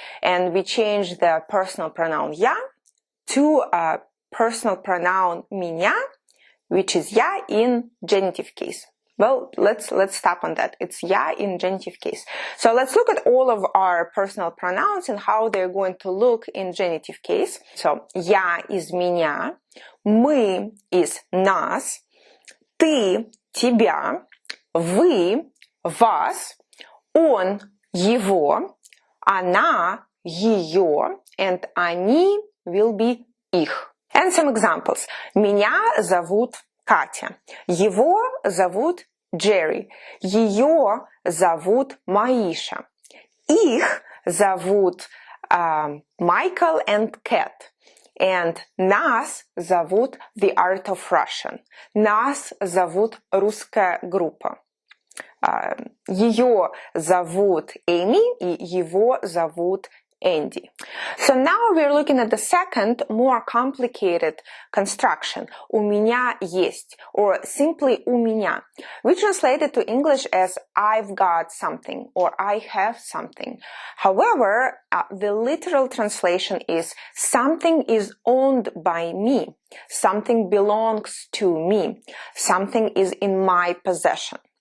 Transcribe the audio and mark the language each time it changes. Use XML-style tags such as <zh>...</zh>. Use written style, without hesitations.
<en>And we change the personal pronoun я to a personal pronoun меня, which is я in genitive case. Well, let's stop on that. It's я in genitive case. So let's look at all of our personal pronouns and how they're going to look in genitive case.</en> <ru>So я is меня, мы is нас, ты тебя, вы вас, он его, она ее, and они will be их.</ru> <en>And some examples.</en> <ru>Меня зовут Катя. Его зовут Джерри. Ее зовут Маиша. Их зовут Michael and Cat. And нас зовут The Art of Russian. Нас зовут русская группа. Ее зовут Эми и его зовут Andy.</ru> <en>So now we're looking at the second, more complicated construction.</en> <ru>У меня есть,</ru> <en>or simply</en> <ru>у меня.</ru> <en>We translate it to English as I've got something, or I have something. However, the literal translation is something is owned by me. Something belongs to me. Something is in my possession.</en>